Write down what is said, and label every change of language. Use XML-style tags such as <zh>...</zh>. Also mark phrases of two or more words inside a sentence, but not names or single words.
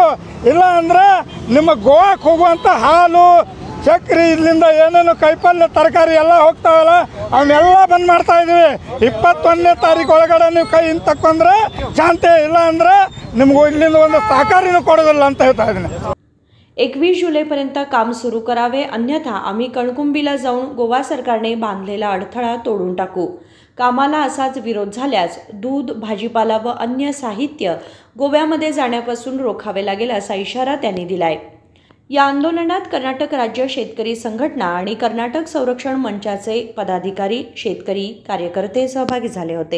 <kn>ಇಲ್ಲ ಅಂದರೆ ನಿಮ್ಮ ಗೋವಾಕ್ಕೆ ಹೋಗುವಂಥ ಹಾಲು ಚಕ್ರಿ ಇಲ್ಲಿಂದ ಏನೇನು ಕೈಪಲ್ಯ ತರಕಾರಿ ಎಲ್ಲ ಹೋಗ್ತಾವಲ್ಲ ಅವನ್ನೆಲ್ಲ ಬಂದ್ ಮಾಡ್ತಾ ಇದ್ದೀವಿ. 21ನೇ ತಾರೀಕು ಒಳಗಡೆ ನೀವು ಕೈ ಹಿಂದೆ ತಕ್ಕೊಂಡ್ರೆ ಶಾಂತಿ, ಇಲ್ಲ ಅಂದರೆ ನಿಮ್ಗೆ ಇಲ್ಲಿಂದ ಒಂದು ಸಹಕಾರಿನೂ ಕೊಡೋದಿಲ್ಲ ಅಂತ ಹೇಳ್ತಾ ಇದ್ದೀನಿ.</kn> <mr>21 जुलैपर्यंत काम सुरू करावे, अन्यथा आम्ही कणकुंबीला जाऊन गोवा सरकारने बांधलेला अडथळा तोडून टाकू. कामाला असाच विरोध झाल्यास दूध, भाजीपाला व अन्य साहित्य गोव्यामध्ये जाण्यापासून रोखावे लागेल असा इशारा त्यांनी दिलाय. या आंदोलनात कर्नाटक राज्य शेतकरी संघटना आणि कर्नाटक संरक्षण मंचाचे पदाधिकारी, शेतकरी, कार्यकर्ते सहभागी झाले होते.</mr>